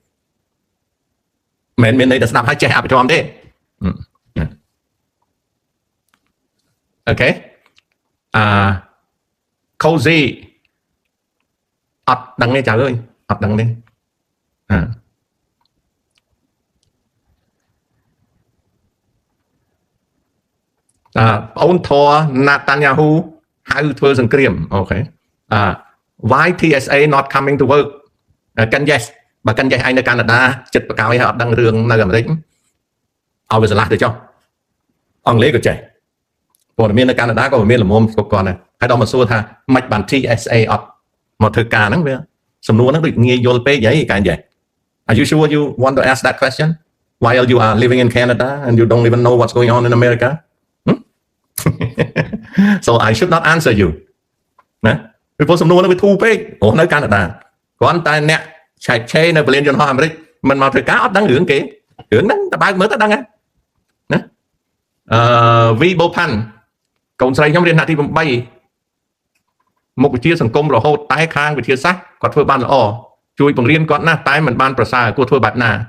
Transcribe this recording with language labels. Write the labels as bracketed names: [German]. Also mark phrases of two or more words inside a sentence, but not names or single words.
[Khmer] មិនមានន័យតែស្ដាប់ហើយចេះអភិធម្មទេអូខេcozy អត់ដឹងទេចៅអើយអត់ដឹងទេប្អូនធរ Netanyahu ហៅធ្វើសង្គ្រា មអូខេ [English] why TSA not coming to work [Khmer] កាន់ yes បើកាន់ yes ឯងនៅកាណាដាចិត្តបកោយហើយអត់ដឹងរឿងនៅអាមេរិកឲ្យវាឆ្លាស់ទៅចុះអង់គ្លេសក៏ចេះព័ត៌មាននៅកាណាដាក៏មានល្មមគ្រប់គ្រាន់ដែរហើយដល់មកសួរថាមិនបាន TSA អត់មកធ្វើការហ្នឹងវាសំណួរហ្នឹងដូចងាយយល់ពេកហីកាយ [English] Are you sure you want to ask that question while you are living in Canada and you don't even know what's going on in America so I should not answer you [Khmer] ណាពីព្រោះសំណួរហ្នឹងវាធូរពេកព្រោះនៅកាណាដាគ្រាន់តែអ្នកឆែកឆេរនៅពលានយន្តហោះអាមេរិកមិនមកធ្វើការអត់ដឹងរឿងគេរឿងហ្នឹងតើបើកមើលទៅដឹងហើយណាវីបូផាន់កូនស្រីខ្ញុំរៀនថ្នាក់ទី8មុខវិជ្ជាសង្គមរហូតតែខាងវិទ្យាសាស្ត្រគាត់ធ្វើបានល្អជួយបង្រៀនគាត់ណាស់តែមិនបានប្រសើរគួរធ្វើបែបណា